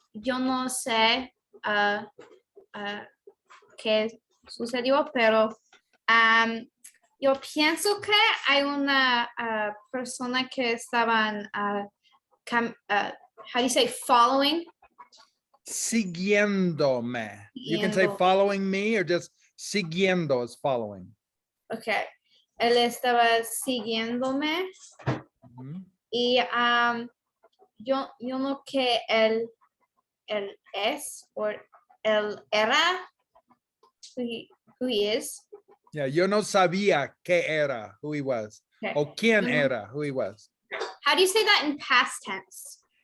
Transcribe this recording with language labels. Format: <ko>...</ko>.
<es>yo no sé qué sucedió, pero yo pienso que hay una persona que estaban,</es> <en>how do you say, following?</en> <es>Siguiéndome.</es> <en>You can say</en> <es>Siguiendo.</es> <en>following me or just siguiendo is following.</en> <es>Okay. Él estaba siguiéndome Mhm. y yo no que él es o él era</es> <en>who he is.</en> <es>Yeah, yo no sabía qué era,</es> <en>who he was. Okay.</en> <es>O quién Yo no-</es> <en>era, who he was. How do you say that in past tense?</en>